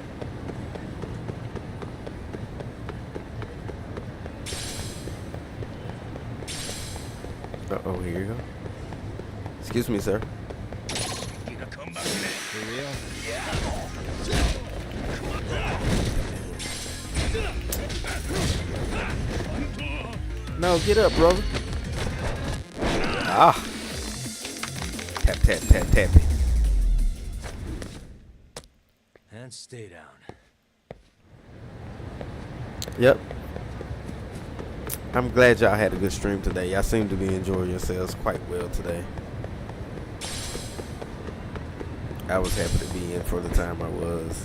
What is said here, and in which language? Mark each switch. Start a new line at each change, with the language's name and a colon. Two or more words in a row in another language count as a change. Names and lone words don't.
English: Uh-oh, here you go. Excuse me, sir. For real? No, get up, brother. Ah. Tap, tap, tap, tap. And stay down. Yep. I'm glad y'all had a good stream today. Y'all seem to be enjoying yourselves quite well today. I was happy to be in for the time I was.